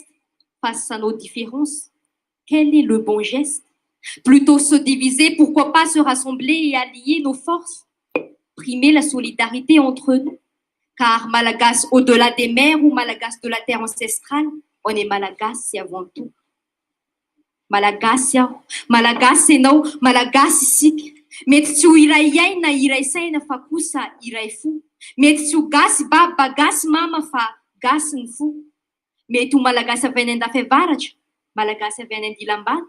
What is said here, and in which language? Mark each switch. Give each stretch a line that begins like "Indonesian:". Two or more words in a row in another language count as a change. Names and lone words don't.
French: Face à nos différences, quel est le bon geste? Plutôt se diviser, pourquoi pas se rassembler et allier nos forces? Primer la solidarité entre nous. Car Malagasy au-delà des mers ou Malagasy de la terre ancestrale, on est Malagasy avant tout.
Malagasy: Malagasy aho, Malagasy ianao, Malagasy isika. Mety tsy ho iray aina, iray saina fa kosa iray fo. Mety tsy ho gasy baba, gasy mama fa gasy ny fo. Mety ho Malagasy avy any an-dafevaratra, Malagasy avy any an-dilam-bato.